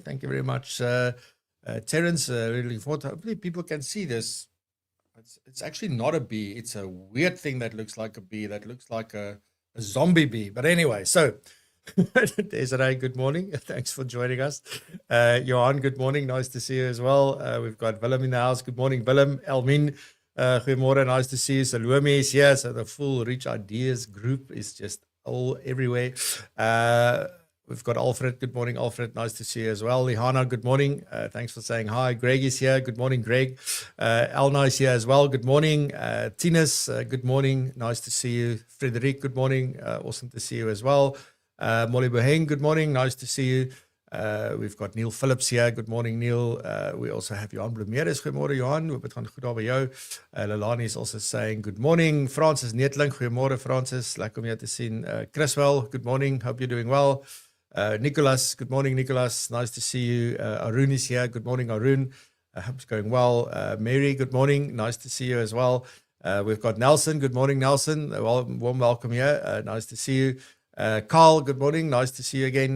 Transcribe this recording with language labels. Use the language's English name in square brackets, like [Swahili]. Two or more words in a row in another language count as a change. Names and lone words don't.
[English] Thank you very much, Terence. Really looking forward to, hopefully people can see this. It's actually not a bee. It's a weird thing that looks like a bee, that looks like a zombie bee. But anyway, so Desiree, good morning. Thanks for joining us. Johan, good morning. Nice to see you as well. We've got Willem in the house. Good morning, Willem. Elmin, goeiemorgen. Nice to see you. Salome is here. So the full Rich Ideas group is just all everywhere. We've got Alfred. Good morning, Alfred. Nice to see you as well. Lihana, good morning. Thanks for saying hi. Greg is here. Good morning, Greg. Elna is here as well. Good morning. Tinus, good morning. Nice to see you. Frederic, good morning. Awesome to see you as well. Molly Boheng, good morning. Nice to see you. We've got Neil Phillips here. Good morning, Neil. We also have Johan Bloemeres. Goeiemorgen, Johan. [Afrikaans] Hoop het gaan goed daar by jou. [English] Leilani is also saying good morning. Francis Neetling. [Afrikaans] Goeiemorgen, Francis. Lekker om jou te sien. Chriswell, [English] good morning. Hope you're doing well. Nicholas, good morning, Nicholas. Nice to see you. Arun is here. Good morning, Arun. I hope it's going well. Mary, good morning. Nice to see you as well. We've got Nelson. Good morning, Nelson. Warm welcome here. Nice to see you. Carl, good morning. Nice to see you again.